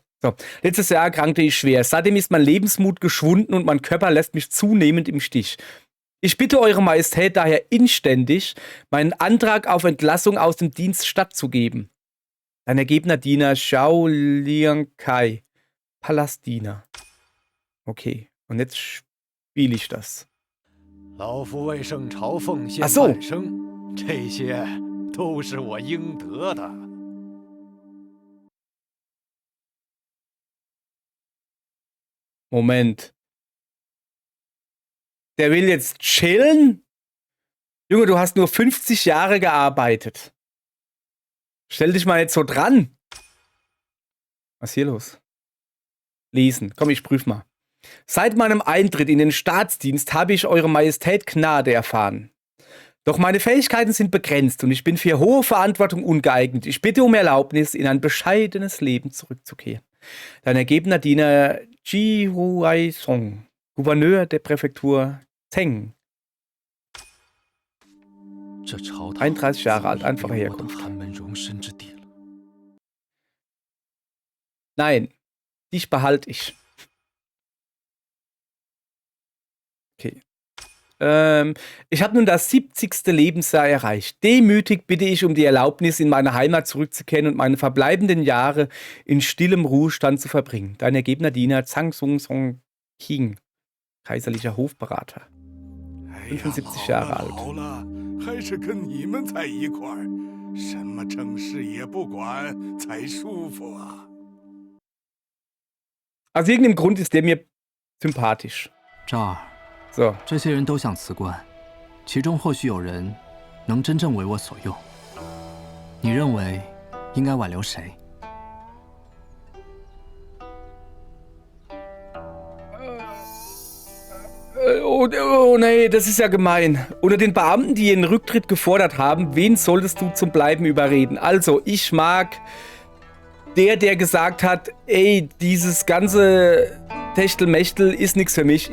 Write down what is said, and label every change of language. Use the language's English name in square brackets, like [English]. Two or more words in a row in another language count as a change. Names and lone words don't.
[German] So, letztes Jahr erkrankte ich schwer. Seitdem ist mein Lebensmut geschwunden und mein Körper lässt mich zunehmend im Stich. Ich bitte Eure Majestät daher inständig, meinen Antrag auf Entlassung aus dem Dienst stattzugeben. Dein ergebener Diener Xiao Liangkai, Palastdiener. Okay, und jetzt spiele ich das. [Chinese] 老夫为圣朝奉献 [German] Ach so [Chinese] 半生，这些都是我应得的。 [German] Moment. Der will jetzt chillen? Junge, du hast nur 50 Jahre gearbeitet. Stell dich mal jetzt so dran. Was ist hier los? Lesen. Komm, ich prüf mal. Seit meinem Eintritt in den Staatsdienst habe ich Eure Majestät Gnade erfahren. Doch meine Fähigkeiten sind begrenzt und ich bin für hohe Verantwortung ungeeignet. Ich bitte um Erlaubnis, in ein bescheidenes Leben zurückzukehren. Dein ergebener Diener Ji Huai Song, Gouverneur der Präfektur Zheng. [Chinese] 这朝堂 [German] 31 Jahre alt, [Chinese] 早已 [German] einfache [Chinese] 没有我的 [German] Herkunft. [Chinese] 寒门容身之地了。 [German] Nein, dich behalte ich. Okay. Ich habe nun das 70. Lebensjahr erreicht. Demütig bitte ich um die Erlaubnis, in meine Heimat zurückzukehren und meine verbleibenden Jahre in stillem Ruhestand zu verbringen. Dein ergebener Diener Zhang Song Song King, kaiserlicher Hofberater. 75 Jahre alt. Aus irgendeinem Grund ist der mir sympathisch. [Chinese] 赵儿， [German] So. [Chinese] 这些人都想辞官，其中或许有人能真正为我所用。你认为应该挽留谁？ [German] Oh nee, das ist ja gemein. Unter den Beamten, die ihren Rücktritt gefordert haben, wen solltest du zum Bleiben überreden? Also, ich mag der gesagt hat, ey, dieses ganze Techtelmechtel ist nichts für mich.